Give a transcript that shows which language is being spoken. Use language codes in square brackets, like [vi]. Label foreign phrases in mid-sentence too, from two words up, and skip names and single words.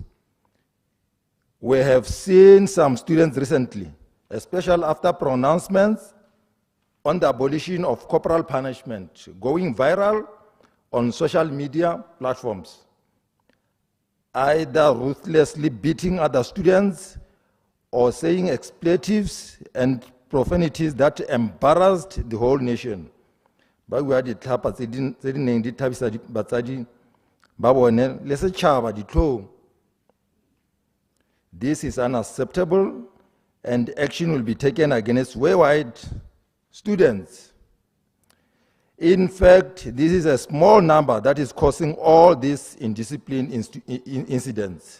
[en] We have seen some students recently, especially after pronouncements on the abolition of corporal punishment, going viral on social media platforms, either ruthlessly beating other students or saying expletives and profanities that embarrassed the whole nation. [tn] Ba bua ditlhapa tse di neng di thabisa batsadi ba bone le setšhaba ditlhong. [en] This is unacceptable, and action will be taken against wayward students. In fact, this is a small number that is causing all these indiscipline incidents.